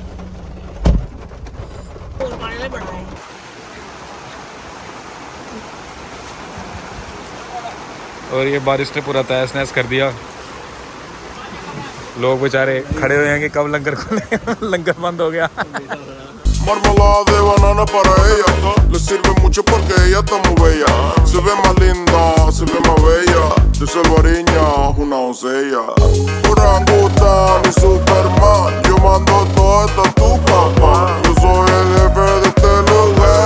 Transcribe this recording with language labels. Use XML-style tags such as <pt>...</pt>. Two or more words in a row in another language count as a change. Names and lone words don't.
<hi>और ये बारिश ने पूरा तहस नहस कर दिया। लोग बेचारे खड़े हुए हैं कि कब लंगर खोले। लंगर बंद हो गया।</hi> <es>Marmelada de banana para ella. Le sirve mucho porque ella está muy bella. Se ve más linda, se ve más bella. De salvareña, una doncella. Orangután y Superman. Yo mando todo esto a tu papá. Yo soy el jefe de este lugar.</es>